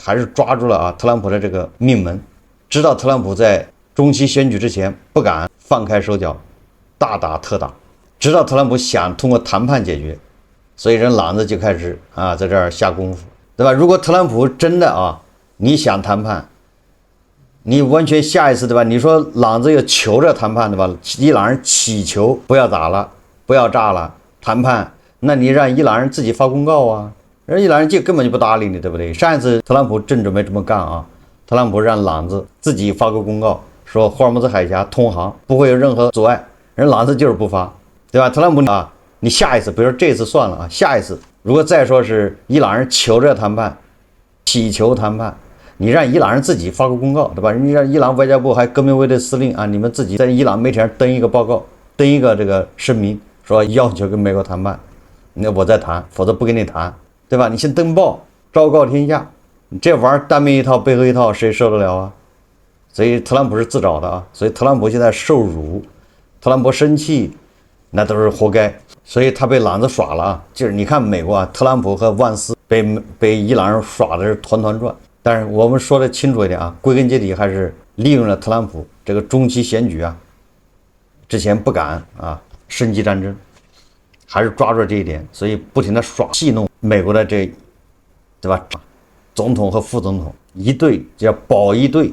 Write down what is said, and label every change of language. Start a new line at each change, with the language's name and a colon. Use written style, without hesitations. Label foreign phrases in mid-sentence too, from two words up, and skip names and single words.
Chinese: 還是抓住了特朗普的這個命門，知道特朗普在中期選舉之前不敢放開手腳大打特打，知道特朗普想通過談判解決，所以人朗子就開始在這兒下功夫，對吧？如果特朗普真的你想談判，你完全下一次对吧？你說朗子又求着談判对吧？伊朗人祈求不要打了，不要炸了，談判，那你讓伊朗人自己發公告人伊朗人就根本就不搭理你，對不對？上一次特朗普正準備這麼幹特朗普讓朗子自己發個公告，說霍爾木茲海峽通航不會有任何阻礙。人朗子就是不發，對吧？特朗普你下一次，比如說這次算了下一次如果再說是伊朗人求着談判，祈求談判， 你讓伊朗人自己發個公告，对吧？你讓伊朗外交部還革命衛隊司令啊，你們自己在伊朗媒体上登一個報告，登一個這個聲明，說要求跟美國談判，那我再談，否則不跟你談，對吧？你先登報，昭告天下，這玩意兒單面一套背後一套，誰受得了啊？所以特朗普是自找的啊，所以特朗普現在受辱，特朗普生气，那都是活該。所以他被朗子耍了啊，就是你看美国啊，特朗普和万斯被伊朗人耍的是团团轉。但是我們說的清楚一點啊，歸根結底還是利用了特朗普這個中期選舉啊，之前不敢啊升級戰爭，還是抓住這一點，所以不停的戲弄美國的對吧？總統和副總統一對叫保一對。